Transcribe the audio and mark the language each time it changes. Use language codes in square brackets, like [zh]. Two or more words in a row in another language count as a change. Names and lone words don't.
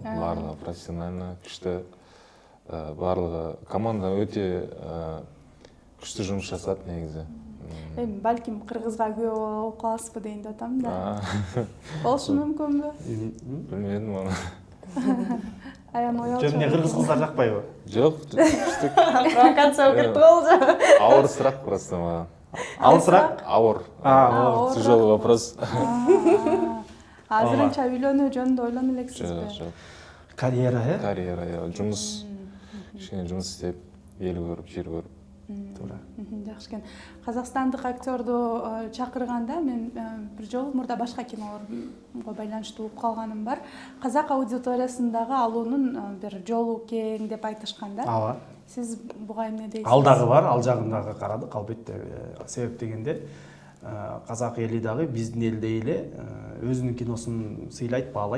[ky] Барлыгы профессионально, күчтүү. Барлыгы команда өтө күчтүү жумуш жасат негизи. Эми балким кыргызга күбө болуп каласызбы дейин деп атам да. Болушу мүмкүнбү? Билбедим аны. Аян оялчу. Жөн эмне кыргыз кыздар жакпайбы? Жок, күчтүү. Провокация болуп кетти болчу. [kk] Ауыр сұрақ просто маған. [ky] Алысыраак? [kk] Ауыр. [ru] Тяжелый вопрос. [ky] Азырынча үйлөнүү жөнүндө ойлонуп Жок, элексизби? жок. Карьера, [kk] Карьера, жұмыс. Кішкене жұмыс істеп, ел көріп, жер көріп. [ky] Туура. Жакшы экен. Казакстандык актерду чакырганда мен бир жолу мурда башка кинолорго байланыштуу угуп калганым бар. Казак аудиториясындагы алуунун бир жолу кең деп айтышкан да. Ооба. Сиз буга эмне дейсиз? Ал дагы бар, ал жагын дагы карадык, албетте. Себеп дегенде казак эли дагы биздин элдей эле өзүнүн киносун сыйлайт, баалайт.